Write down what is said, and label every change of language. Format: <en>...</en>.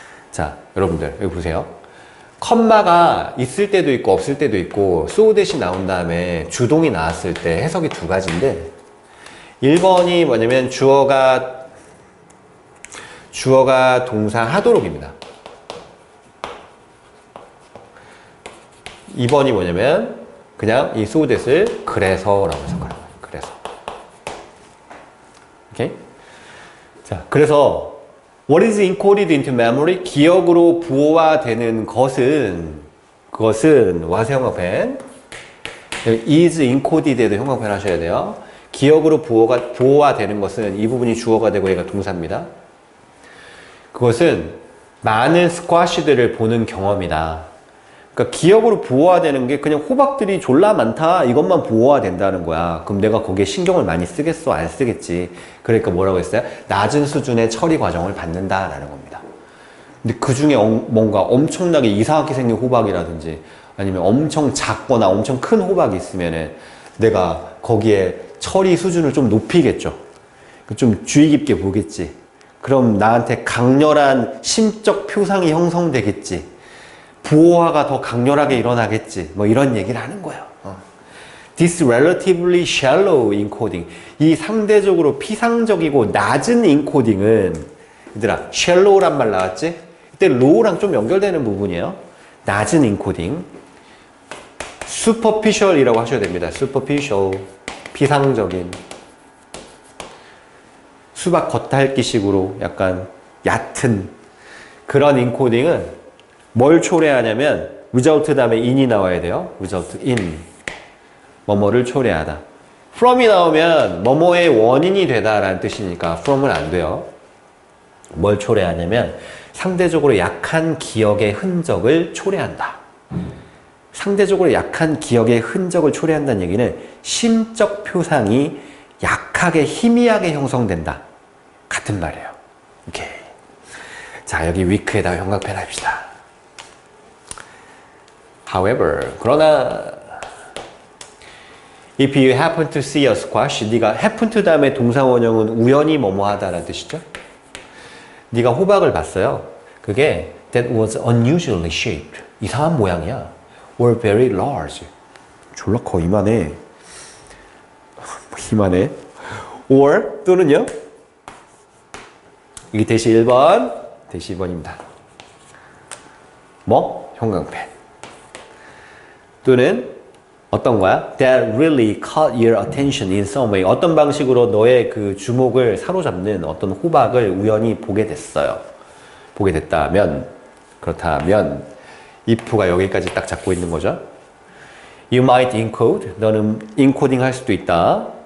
<ko>자, 여러분들 여기 보세요. 컴마가 있을 때도 있고 없을 때도 있고 so that이 나온 다음에 주동이 나왔을 때 해석이 두 가지인데 1번이 뭐냐면 주어가 동사 하도록입니다. 2번이 뭐냐면 그냥 이 so that을 그래서라고 해석하는 거예요. 그래서. 오케이?</ko> <en>자, 그래서 what is encoded into memory?</en> <ko>기억으로 부호화되는 그것은 와세 형광펜 is encoded에도 형광펜 하셔야 돼요. 기억으로 부호화되는 것은 이 부분이 주어가 되고 얘가 동사입니다. 그것은 많은 스쿼시들을 보는 경험이다. 그러니까 기억으로 부호화되는 게 그냥 호박들이 졸라 많다 이것만 부호화된다는 거야. 그럼 내가 거기에 신경을 많이 쓰겠어? 안 쓰겠지. 그러니까 뭐라고 했어요? 낮은 수준의 처리 과정을 받는다라는 겁니다. 근데 그 중에 뭔가 엄청나게 이상하게 생긴 호박이라든지 아니면 엄청 작거나 엄청 큰 호박이 있으면은 내가 거기에 처리 수준을 좀 높이겠죠. 좀 주의 깊게 보겠지. 그럼 나한테 강렬한 심적 표상이 형성되겠지. 부호화가 더 강렬하게 일어나겠지. 뭐 이런 얘기를 하는 거예요.</ko> <en>This relatively shallow encoding.</en> <ko>이 상대적으로 피상적이고 낮은 encoding은 얘들아 shallow란 말 나왔지? 이때 low랑 좀 연결되는 부분이에요. 낮은 encoding. superficial이라고 하셔야 됩니다. superficial. 피상적인. 수박 겉핥기식으로 약간 얕은 그런 인코딩은 뭘 초래하냐면 result 다음에 in이 나와야 돼요. result in. 뭐뭐를 초래하다. from이 나오면 뭐뭐의 원인이 되다라는 뜻이니까 from은 안 돼요. 뭘 초래하냐면 상대적으로 약한 기억의 흔적을 초래한다. 상대적으로 약한 기억의 흔적을 초래한다는 얘기는 심적 표상이 약하게 희미하게 형성된다. 같은 말이에요. 오케이. 자, 여기 weak에다가 형광펜 합시다.</ko> <en>However,</en> <ko>그러나</ko> <en>if you happen to see a squash,</en> <ko>네가 happen to 다음에 동사원형은 우연히 뭐뭐 하다라는 뜻이죠. 네가 호박을 봤어요. 그게</ko> <en>that was unusually shaped.</en> <ko>이상한 모양이야.</ko> <en>were very large.</en> <ko>졸라 커, 이만해. 이만해. or 또는요. 이게 대시 1번, 대시 2번입니다. 뭐? 형광펜. 또는 어떤 거야?</ko> <en>That really caught your attention in some way.</en> <ko>어떤 방식으로 너의 그 주목을 사로잡는 어떤 호박을 우연히 보게 됐어요. 보게 됐다면, 그렇다면 if가 여기까지 딱 잡고 있는 거죠.</ko> <en>You might encode.</en> <ko>너는 인코딩 할 수도 있다.</ko>